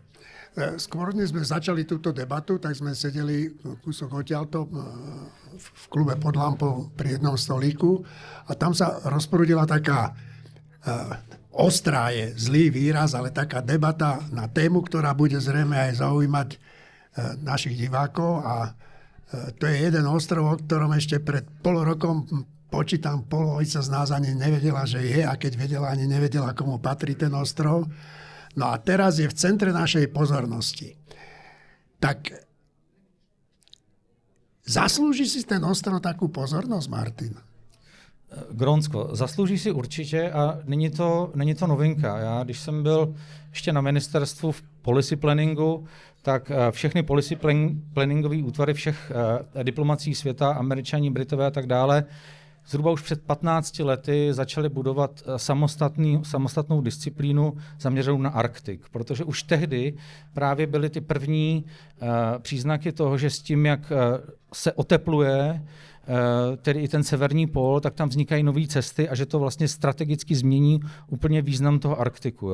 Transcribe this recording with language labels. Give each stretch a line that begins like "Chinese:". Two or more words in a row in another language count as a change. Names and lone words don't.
Slovak: Skôr než sme začali túto debatu, tak sme sedeli kúsok odtiaľto v klube pod lampou pri jednom stolíku a tam sa rozprúdila taká ostrá je zlý výraz, ale taká debata na tému, ktorá bude zrejme aj zaujímať našich divákov a to je jeden ostrov, o ktorom ešte pred pol rokom počítam, polovica z nás ani nevedela, že je a keď vedela, ani nevedela, komu patrí ten ostrov. No a teraz je v centre našej pozornosti. Tak zaslúži si ten ostrov takú pozornosť, Martin?
Czech: Grónsko, zaslouží si určitě a není to novinka. Já, když jsem byl ještě na ministerstvu v
English: policy planningu,
Czech: tak všechny
English: policy planningové
Czech: útvary všech diplomací světa, Američani, Britové a tak dále, zhruba už před 15 lety začali budovat samostatnou disciplínu zaměřenou na Arktik, protože už tehdy právě byly ty první příznaky toho, že s tím, jak se otepluje tedy i ten severní pól, tak tam vznikají nové cesty a že to vlastně strategicky změní úplně význam toho Arktiku.